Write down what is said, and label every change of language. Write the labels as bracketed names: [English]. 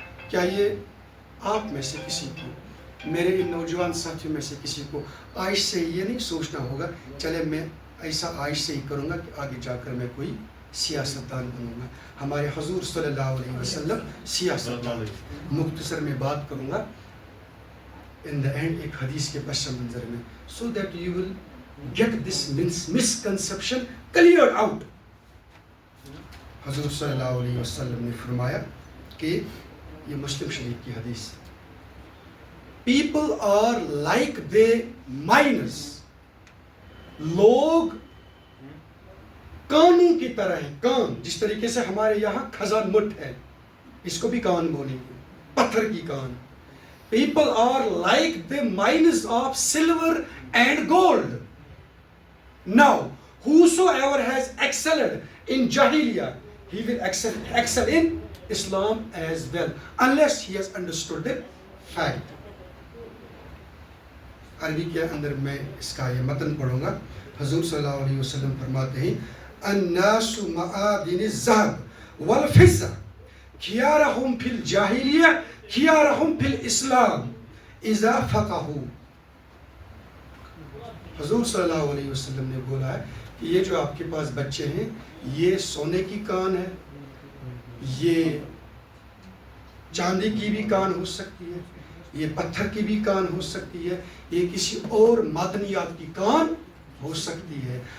[Urdu] کیا یہ آپ میں سے کسی کو, میرے ان نوجوان ساتھیوں میں سے کسی کو آج سے یہ نہیں سوچنا ہوگا چلے میں ایسا آج سے ہی کروں گا کہ آگے جا کر میں کوئی سیاستدان بنوں گا. ہمارے حضور صلی اللہ علیہ وسلم سیاستدان. مختصر میں بات کروں گا [English] in the end [Urdu] ایک حدیث کے پس منظر میں, [English] so that you will get this misconception cleared out. [Urdu] حضور صلی اللہ علیہ وسلم نے فرمایا کہ, یہ مسلم شریف کی حدیث, [English] people are like the miners. [Urdu] لوگ کانوں کی طرح ہیں, کان جس طریقے سے ہمارے یہاں خزان مٹ ہے, اس کو بھی کان بولیں گے, پتھر کی کان. [English] People are like the mines of silver and gold. Now, whosoever has excelled in Jahiliyyah, he will excel in Islam as well, unless he has understood the fact. [Urdu] عربی کے اندر میں اس کا یہ متن پڑھوں گا. حضور صلی اللہ علیہ وسلم فرماتے ہیں, [Arabic] الناس معادن الذهب والفضة خيارهم في الجاهلية خيارهم في الاسلام اذا فقهوا. [Urdu] حضور صلی اللہ علیہ وسلم نے بولا ہے کہ یہ جو آپ کے پاس بچے ہیں, یہ سونے کی کان ہے, یہ چاندی کی بھی کان ہو سکتی ہے, یہ پتھر کی بھی کان ہو سکتی ہے, یہ کسی اور معدنیات کی کان ہو سکتی ہے.